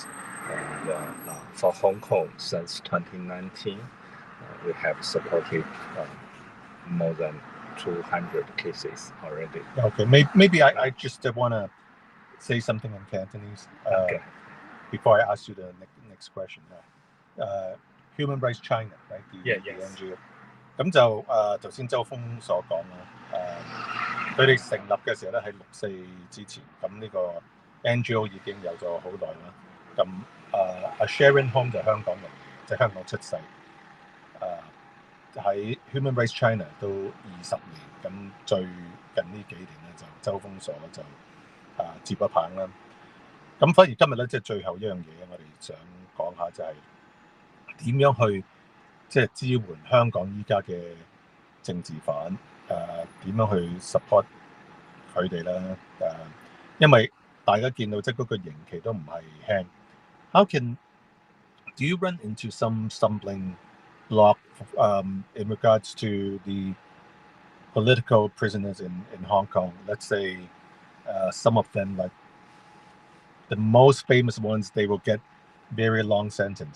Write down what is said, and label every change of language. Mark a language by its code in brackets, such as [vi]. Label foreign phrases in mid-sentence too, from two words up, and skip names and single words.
[en] And for Hong Kong, since 2019, we have supported more than 200 cases already. Maybe I just want to say something in Cantonese before I ask you the next question. Human Rights China, right? The NGO. [yue] 咁就頭先周峰所講啦，佢哋成立嘅時候咧喺6·4之前，咁呢個 NGO 已經有咗好耐啦。咁阿 Sharon Home 就香港人，即係香港出世，喺 Human Rights China 都20年，咁最近呢幾年咧就周峰所就接咗棒啦。咁反而今日咧即係最後一樣嘢，我哋想講下就係點樣去即係支援香港依家嘅政治犯，點樣去 support 佢哋啦？因為大家見到即係嗰個刑期都唔係輕。 [en] Do you run into some stumbling block in regards to the political prisoners in Hong Kong? Let's say some of them, like the most famous ones, they will get very long sentence.